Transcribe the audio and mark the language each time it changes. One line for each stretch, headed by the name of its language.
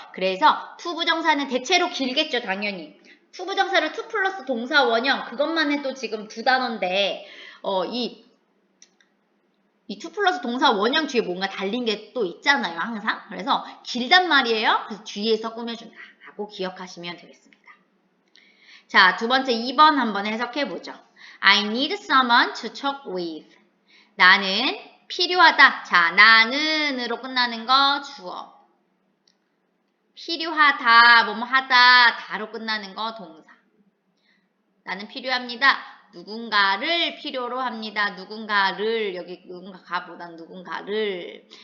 Korean: 그래서 투부정사는 대체로 길겠죠, 당연히. 투부정사를 투 플러스 동사 원형 그것만 해도 지금 두 단어인데 이 투 플러스 동사 원형 뒤에 뭔가 달린 게 또 있잖아요, 항상. 그래서 길단 말이에요. 그래서 뒤에서 꾸며준다 라고 기억하시면 되겠습니다. 자, 두 번째 2번 한번 해석해보죠.
English: I need someone to talk with.
Korean: 나는 필요하다. 자, 나는으로 끝나는 거 주어. 필요하다, 뭐뭐 하다, 다로 끝나는 거 동사. 나는 필요합니다. 누군가를 필요로 합니다. 누군가를, 여기 누군가보단 누군가를.